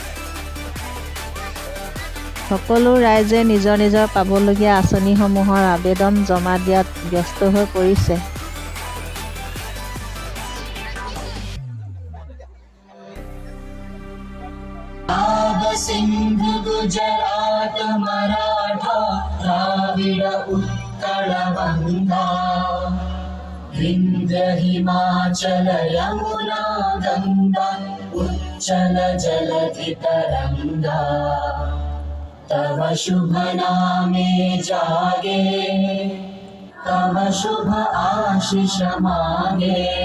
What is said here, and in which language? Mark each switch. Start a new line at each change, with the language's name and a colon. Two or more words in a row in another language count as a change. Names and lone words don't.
Assamese: সকলো ৰাইজে নিজৰ নিজৰ পাবলগীয়া আঁচনিসমূহৰ আবেদন জমা দিয়াত ব্যস্ত হৈ পৰিছে।
Bangla: सिंधु गुजरात मराठा द्राविड उत्कल গঙ্গা বিন্ধ্য হিমাচল যমুনা গঙ্গা উচ্ছল জলধি তরঙ্গা তব শুভ নামে জাগে তব শুভ আশীষ মাঙ্গে